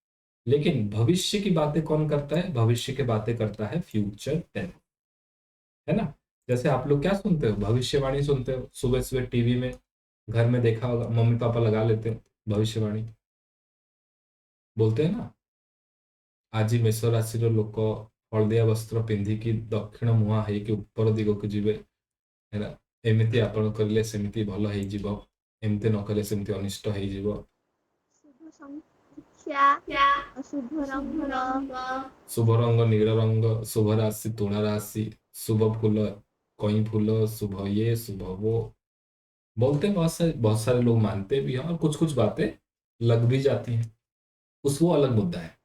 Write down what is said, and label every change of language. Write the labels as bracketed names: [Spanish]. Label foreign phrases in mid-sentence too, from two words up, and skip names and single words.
[Hindi] लेकिन भविष्य की बातें कौन करता है, भविष्य की बातें करता है [English] future tense, [Hindi] है ना। जैसे आप लोग क्या सुनते हो, भविष्यवाणी सुनते हो सुबह सुबह टीवी में, घर में देखा होगा मम्मी पापा लगा लेते हैं भविष्यवाणी, बोलते हैं ना, [Odia] ଆଜି ମେଷ ରାଶିର ଲୋକ ହଳଦିଆ ବସ୍ତ୍ର ପିନ୍ଧିକି ଦକ୍ଷିଣ ମୁହାଁ ହେଇକି ଉପର ଦିଗକୁ ଯିବେ, ହେଲା। ଏମିତି ଆପଣ କରିଲେ ସେମିତି ଭଲ ହେଇଯିବ, ଏମିତି ନ କଲେ ସେମିତି ଅନିଷ୍ଟ ହେଇଯିବ। [Hindi] शुभ संख्या, अशुभ रंग। शुभ रंग नील रंग, शुभ राशि तुला राशि, शुभ फूल कई फूल, शुभ ये शुभ वो, बोलते हैं। बहुत सारे लोग मानते भी हैं, और कुछ कुछ बातें लग भी जाती हैं, उस वो अलग मुद्दा है।